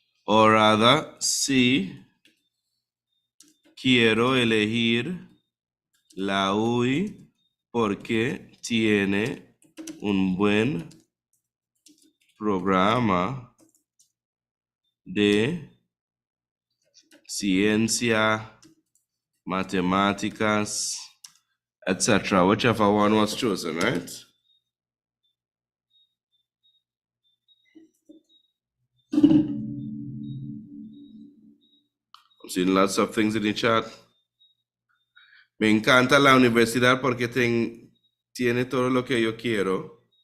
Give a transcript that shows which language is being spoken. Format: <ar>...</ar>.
<en>O rather,</en> <es>sí, quiero elegir la UI porque tiene un buen programa de ciencia, matemáticas, etc.</es> <en>Whichever one was chosen, right? I'm seeing lots of things in the chat.</en> <es>Me encanta la universidad porque tiene todo lo que yo quiero.</es>